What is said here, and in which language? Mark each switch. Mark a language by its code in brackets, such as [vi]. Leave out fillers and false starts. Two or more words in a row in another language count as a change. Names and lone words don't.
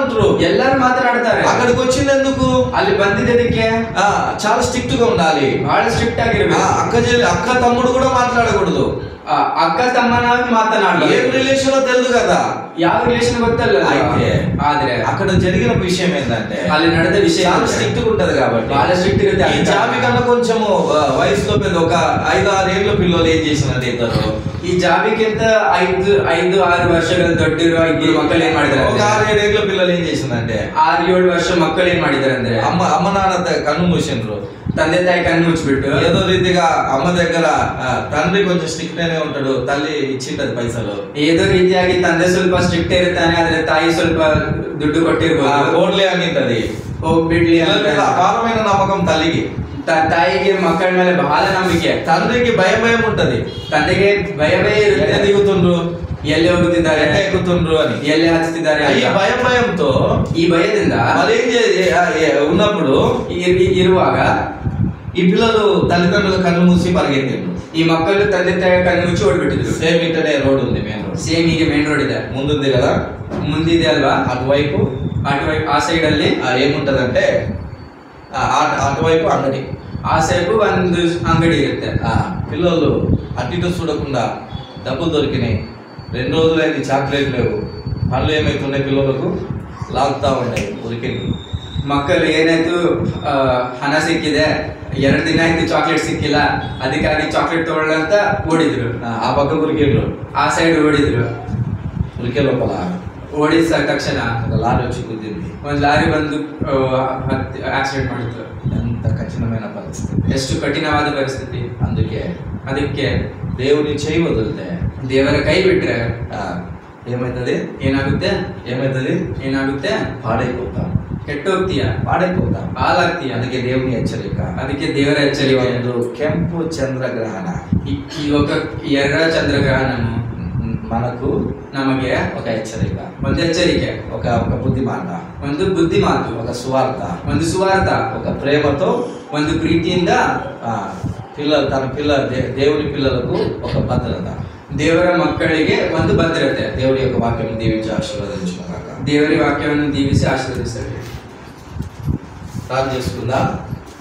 [kn] ಎಲ್ಲರೂ ಮಾತನಾಡ್ತಾರೆ. [te] అక్కడికి వచ్చింది ఎందుకు? [kn] ಅಲ್ಲಿ ಬಂದಿದ್ದಕ್ಕೆ [te] చాలా స్ట్రిక్ట్ గా ఉండాలి, [kn] ಬಹಳ ಸ್ಟ್ರಿಕ್ಟ್ ಆಗಿರ್ಬೇಕು. [te] అక్క తమ్ముడు కూడా మాట్లాడకూడదు, [kn] ಅಕ್ಕ ತಮ್ಮನಾಗಿ ಮಾತನಾಡೋದು. [te] ఏం రిలేషన్ తెలియదు కదా, [kn] ಯಾವ ರಿಲೇಷನ್ ಗೊತ್ತಲ್ಲ. [te] అయితే [kn] ಆದ್ರೆ [te] అక్కడ జరిగిన విషయం ఏంటంటే [kn] ಅಲ್ಲಿ ನಡೆದ ವಿಷಯ [te] చాలా స్ట్రిక్ట్ గా ఉంటది కాబట్టి [kn] ಬಹಳ ಸ್ಟ್ರಿಕ್ಟ್ ಇರುತ್ತೆ. [te] ఈ జాబి కన్నా కొంచెము వయసులో పెద్ద ఒక 5-6 ఏళ్ళ పిల్లలు ఏం చేసినట్టు ఇద్దరు, [kn] ಈ ಜಾಬಿಗಿಂತ 5-6 ವರ್ಷಗಳ ದೊಡ್ಡಿರೋ ಇಬ್ಬರು ಮಕ್ಕಳು ಏನ್ ಮಾಡಿದಾರೆ, [te] ఒక 6-7 ఏళ్ళ పిల్లలు ఏం చేసిందంటే [kn] 6-7 ವರ್ಷ ಮಕ್ಕಳು ಏನ್ ಮಾಡಿದಾರೆ ಅಂದ್ರೆ [te] అమ్మ నాన్న కన్ను మూసిండ్రు, [kn] ತಂದೆ ತಾಯಿ ಕಣ್ಣು ಮುಚ್ಚಿಬಿಟ್ಟು [te] ఏదో రీతిగా అమ్మ దగ్గర తండ్రి కొంచెం స్ట్రిక్ట్ గానే ఉంటాడు, తల్లి ఇచ్చింటది పైసలు, [kn] ఏదో ರೀತಿಯಾಗಿ ತಂದೆ ಸ್ವಲ್ಪ ಸ್ಟ್ರಿಕ್ಟ್ ಇರ್ತಾನೆ, ಆದ್ರೆ ತಾಯಿ ಸ್ವಲ್ಪ ದುಡ್ಡು ಕೊಟ್ಟಿರ್ಬೋದು, [te] ఓన్లీ అనింటది, [kn] ಹೋಗ್ಬಿಡ್ಲಿ ಅಂತ [te] అపారమైన నమ్మకం తల్లికి, [kn] ತಾಯಿಗೆ ಮಕ್ಕಳ ಮೇಲೆ ಬಹಳ ನಂಬಿಕೆ, [te] తండ్రికి భయం ఉంటది, [kn] ತಂದೆಗೆ ಭಯವೇ ಇರುತ್ತೆ, [te] దిగుతుండ్రు, [kn] ಎಲ್ಲಿ ಹೋಗುತ್ತಿದ್ದಾರೆ, [te] ఎక్కుతుండ్రు అని, [kn] ಎಲ್ಲಿ ಹತ್ತಿದ್ದಾರೆ. [te] ఈ భయంతో [kn] ಈ ಭಯದಿಂದ [te] ఉన్నప్పుడు [kn] ಇರುವಾಗ [te] ఈ పిల్లలు తల్లిదండ్రుల కన్ను మూసి పరిగెత్తిండ్రు, [kn] ಈ ಮಕ್ಕಳು ತಂದೆ ತಾಯಿ ಕಣ್ಣು ಮುಚ್ಚಿ ಓಡ್ಬಿಟ್ಟಿದ್ರು. [te] సేమ్ ఇంటనే రోడ్ ఉంది, [en] main road, [kn] ಸೇಮ್ ಹೀಗೆ [en] main road [kn] ಇದೆ, [te] ముందుంది కదా, [kn] ಮುಂದಿದೆ ಅಲ್ವಾ, [te] అటువైపు [kn] ಆ ಸೈಡ್ ಅಲ್ಲಿ [te] ఏముంటదంటే అటువైపు అంగడి, [kn] ಆ ಸೈಡ್ ಒಂದು ಅಂಗಡಿ ಇರುತ್ತೆ. [te] పిల్లలు అటు ఇటు చూడకుండా డబ్బులు దొరికినాయి, 2 రోజులైంది చాక్లెట్ లేవు, పనులు ఏమైతున్నాయి పిల్లలకు లాగుతా ఉన్నాయి, ఉరికింది. [kn] ಮಕ್ಕಳು ಏನಾಯ್ತು, ಹಣ ಸಿಕ್ಕಿದೆ, 2 ದಿನ ಆಯ್ತು ಚಾಕ್ಲೇಟ್ ಸಿಕ್ಕಿಲ್ಲ, ಅದಕ್ಕಾಗಿ ಚಾಕ್ಲೇಟ್ ತಗೊಳ್ಳಂತ ಓಡಿದ್ರು. [te] ఆ పక్క ఉరికిండ్రు, [kn] ಆ ಸೈಡ್ ಓಡಿದ್ರು. [te] ఉరికే లోపల [kn] ಓಡಿದ ತಕ್ಷಣ [te] ఒక లారీ వచ్చి గుద్దింది, [kn] ಒಂದು ಲಾರಿ ಬಂದು ಆಕ್ಸಿಡೆಂಟ್ ಮಾಡಿದ್ರು. [te] ఎంత కఠినమైన పరిస్థితి, [kn] ಎಷ್ಟು ಕಠಿಣವಾದ ಪರಿಸ್ಥಿತಿ. ಅದಕ್ಕೆ [te] దేవుని చేయి వదిలితే [kn] ದೇವರ ಕೈ ಬಿಟ್ರೆ [te] ఏమైతుంది, [kn] ಏನಾಗುತ್ತೆ, [te] పాడైపోతాం, [kn] ಕೆಟ್ಟೋಗ್ತೀಯ, [te] పాడైపోతాం, [kn] ಹಾಲಾಗ್ತೀಯ. [te] అందుకే దేవుని హెచ్చరిక, [kn] ಅದಕ್ಕೆ ದೇವರ ಎಚ್ಚರಿಕೆ. ಒಂದು ಕೆಂಪು ಚಂದ್ರಗ್ರಹಣ, [te] ಈ ఒక ఎర్ర చంద్రగ్రహణము మనకు [kn] ನಮಗೆ [te] ఒక హెచ్చరిక, [kn] ಒಂದು ಎಚ್ಚರಿಕೆ, [te] ఒక బుద్ధి మాట, [kn] ಒಂದು ಬುದ್ಧಿ ಮಾತು, [te] ఒక సువార్త, [kn] ಒಂದು ಸುವಾರ್ಥ, [te] ఒక ప్రేమతో, [kn] ಒಂದು ಪ್ರೀತಿಯಿಂದ [te] దేవుని పిల్లలకు ఒక భద్రత, [kn] ದೇವರ ಮಕ್ಕಳಿಗೆ ಒಂದು ಭದ್ರತೆ. [te] దేవుడి యొక్క వాక్యం దీవించి ఆశీర్వదించుగాక. [kn] ದೇವರ ವಾಕ್ಯವನ್ನು ದೀವಿಸಿ ಆಶೀರ್ವದಿಸಲಿ. [te] ప్రార్థన చేసుకుందాం.